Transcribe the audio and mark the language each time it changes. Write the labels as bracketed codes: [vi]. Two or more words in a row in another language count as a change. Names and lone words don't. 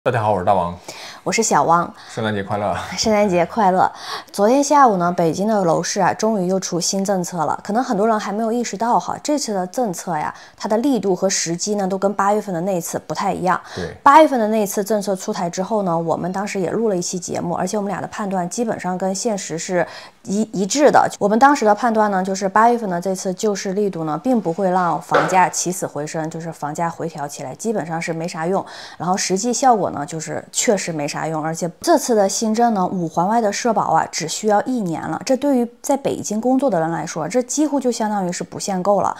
[zh] 大家好，我是大王，我是小汪。圣誕節快樂！圣诞節快樂！昨天下午呢，北京的楼市啊，终于又出新政策了。可能很多人還沒有意識到哈，這次的政策呀，它的力度和時機呢，都跟8月份的那一次不太一樣。對，8月份的那一次政策出台之後呢，我們當時也錄了一期節目，而且我們倆的判斷基本上跟現實是一致的。我們當時的判斷呢，就是8月份的這次救市力度呢，並不會讓房價起死回生，就是房價回調起來，基本上是沒啥用。然後實際效果呢，就是確實沒啥用，而且這次的新政呢，5環外的社保啊，只需要1年了。這對於在北京工作的人來說，這幾乎就相當於是不限購了。